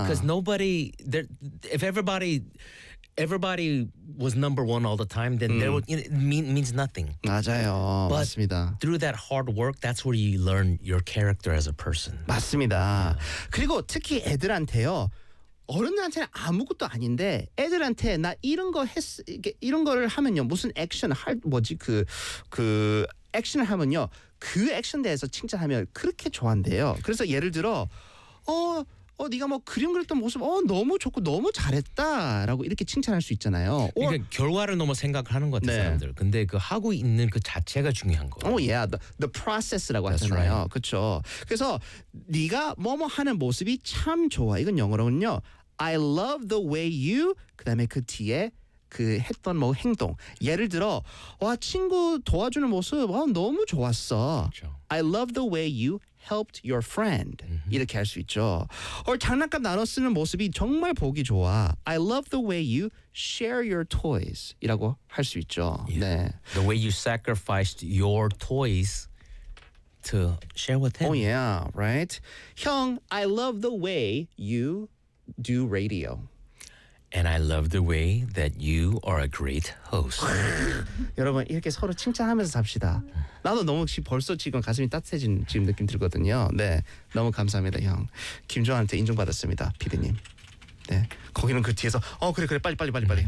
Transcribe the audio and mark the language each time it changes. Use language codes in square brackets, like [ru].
[en] Because nobody there if everybody was number one all the time then there would, you know, means nothing. [ko] 맞아요. [en] But [ko] 맞습니다. [en] Through that hard work that's where you learn your character as a person. [ko] 맞습니다. [en] Yeah. [ko] 그리고 특히 애들한테요. 어른들한테는 아무것도 아닌데 애들한테 나 이런 거 했 이런 거를 하면요. 무슨 액션 할 뭐지 그 액션을 하면요. 그 액션에 대해서 칭찬하면 그렇게 좋아한대요. 그래서 예를 들어 네가 뭐 그림 그렸던 모습 너무 좋고 너무 잘했다 라고 이렇게 칭찬할 수 있잖아요. 그러니까 결과를 너무 생각을 하는 것 같아 네. 사람들. 근데 그 하고 있는 그 자체가 중요한 거예요. [en] Oh yeah, the process [ko] 라고 [en] That's [ko] 하잖아요. [en] Right. [ko] 그렇죠. 그래서 네가 뭐뭐 하는 모습이 참 좋아. 이건 영어로는요. [en] I love the way you [ko] 그다음에 그 뒤에 그 했던 뭐 행동. 예를 들어 와 친구 도와주는 모습 너무 좋았어. 그렇죠. [en] I love the way you helped your friend. [ko] 이렇게 할 수 있죠. 장난감 나눠 쓰는 모습이 정말 보기 좋아. [en] I love the way you share your toys. [ko] 이라고 할 수 있죠. [en] Yeah. [ko] 네. [en] The way you sacrificed your toys to share with him. Oh yeah, right? 형, I love the way you do radio. And I love the way that you are a great host. [ko] 여러분 이렇게 서로 칭찬하면서 삽시다. 나도 너무 벌써 지금 가슴이 따뜻해진 지금 느낌 들거든요. 네, 너무 감사합니다, 형. 김종환한테 인정받았습니다, 피디님. 네, 거기는 그 뒤에서 그래 빨리.